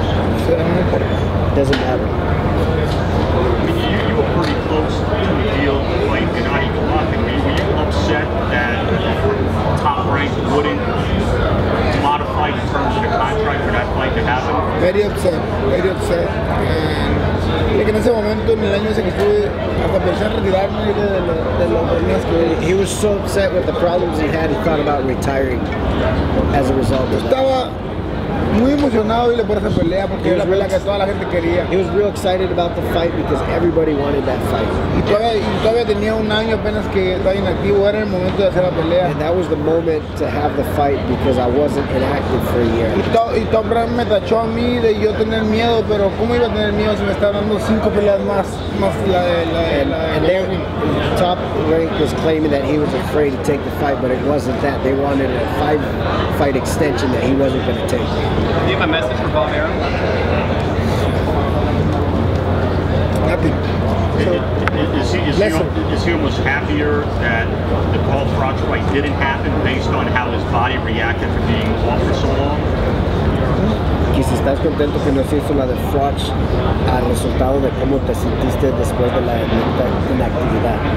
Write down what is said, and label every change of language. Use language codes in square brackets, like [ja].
[en] It doesn't matter. You were pretty close to a deal like Gennady Golovkin. Were you upset that Top Rank wouldn't modify the terms of the contract for that fight to happen? Very upset, very upset. [es] And en ese momento, en el año ese que estuve, hasta pensé en retirarme de los problemas que [en] He was so upset with the problems he had, he thought about retiring as a result of that. [es] estaba muy emocionado por esa pelea porque era la pelea que toda la gente quería. [en] He was real excited about the fight because everybody wanted that fight. [es] Y todavía tenía un año apenas que estaba inactivo, era el momento de hacer la pelea. [en] And that was the moment to have the fight because I wasn't inactive for a year. [es] Y Top Rank me tachó a mí de yo tener miedo, pero ¿cómo iba a tener miedo si me está dando 5 peleas más la de [en] Top Rank was claiming that he was afraid to take the fight, but it wasn't that. They wanted a 5-fight extension that he wasn't going to take. Do you have a message for Bob Arum? Nothing. Is he almost happier that the call Froch fight didn't happen based on how his body reacted to being off for so long? [es] Y si estás contento que no se hizo la de Froch al resultado de cómo te sentiste después de la inactividad.